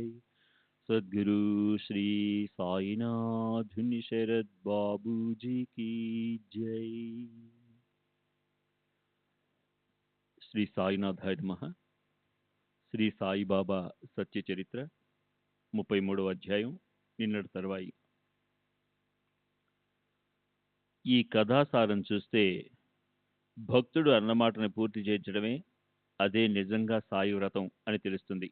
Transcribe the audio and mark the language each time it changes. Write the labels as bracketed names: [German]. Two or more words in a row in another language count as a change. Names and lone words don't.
[Hindi] सद्गुरु श्री साईनाथ शरद बाबू जी की जय। [Telugu] శ్రీ సాయినాథాయ నమః. శ్రీ సాయిబాబా సత్య చరిత్ర 33వ అధ్యాయం, నిన్నటి తర్వాయి. ఈ కథాసారం చూస్తే భక్తుడు అన్నమాటను పూర్తి చేయించడమే అదే నిజంగా సాయి వ్రతం అని తెలుస్తుంది.